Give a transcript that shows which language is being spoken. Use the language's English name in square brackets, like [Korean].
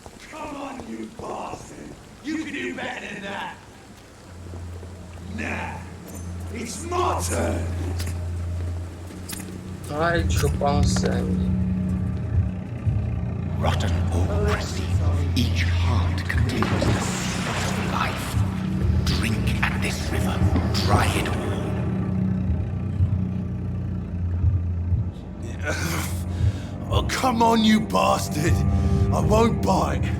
[English] Come on, you bastard! You can do better than that! Nah, it's my turn! [Portuguese] Hora de chupar um sangue. [English] Rotten ocracy. Each heart contains the seed of life. Drink at this river. Try it all. Oh, come on, you bastard! I won't bite.